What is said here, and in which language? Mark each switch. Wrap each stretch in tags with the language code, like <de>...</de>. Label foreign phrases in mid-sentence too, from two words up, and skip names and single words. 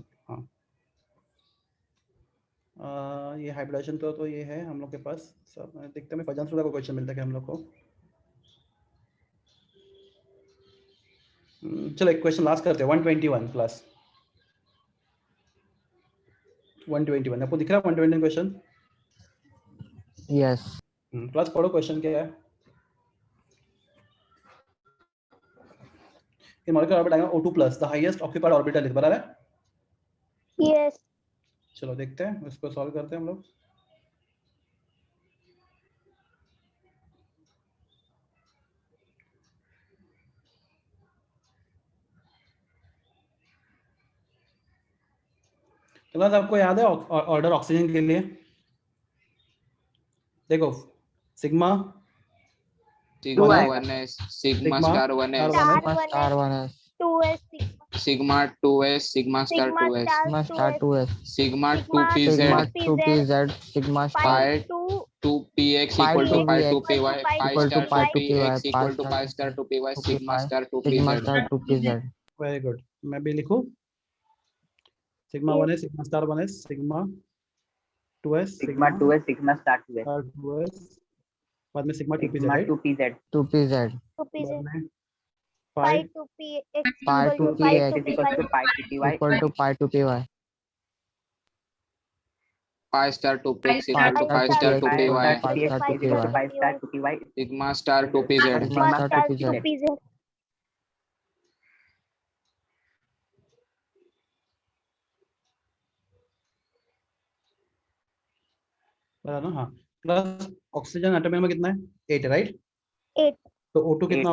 <hi>हाँ, ये हाइब्रिडेशन तो ये है हम लोग के पास सब, देखते हैं फजन सुदा को क्वेश्चन मिलता है क्या हम लोग को। चलो एक</hi> <en>question last</en> <hi>करते हैं, 121 क्लास 121 आपको दिख रहा है 121 क्वेश्चन?</hi> <en>Yes.</en> <hi>क्लास पढ़ो, क्वेश्चन क्या है?</hi> <en>in molecular orbit diagram O2+ the highest occupied orbital is,</en> <hi>बराबर है?</hi> <en>Yes.</en> <hi>चलो देखते हैं, इसको सॉल्व करते हैं हम लोग। तो बस आपको याद है</hi> <en>order oxygen</en> <hi>के लिए? देखो सिग्मा</hi> <en>Sigma</en> <hi>आएगा.</hi> <en>1s, Sigma Sigma star 1s, Star Sigma one star S, 1s. 2S, Sigma 2s, Sigma star Sigma 2s, Sigma star 2s. Sigma Sigma 2pz, Sigma 2pz, 2pz. Sigma star pi pi 2 2px pi equal to pi 2px 2py, pi equal to star pi 2px 2py, equal to pi pi star 2py, Sigma star Sigma 2pz. star 2pz. very good,</en> <hi>मैं भी लिखूं</hi> <en>sigma 1s sigma star 1s sigma 2s sigma 2s sigma star 2s star 2s,</en> <hi>बाद में</hi> <en>sigma 2pz, सिग्मा राइट? 2pz 2pz. 2pz,</en> <hi>बाद में</hi> <en>pi pi 2px Pi equal to 2px pi is 2py. equal to pi 2py Equal to pi 2py. Pi star 2px Pi equal to pi star star 2py, pi Pi star 2py. is equal to pi star 2py. Sigma star 2pz. Sigma Sigma star star 2pz. 2pz.</en> <hi>बराबर ना? हाँ,</hi> <en>plus oxygen atom</en> <hi>में कितना है? 8 है, राइट? 8. तो O2 कितना</hi>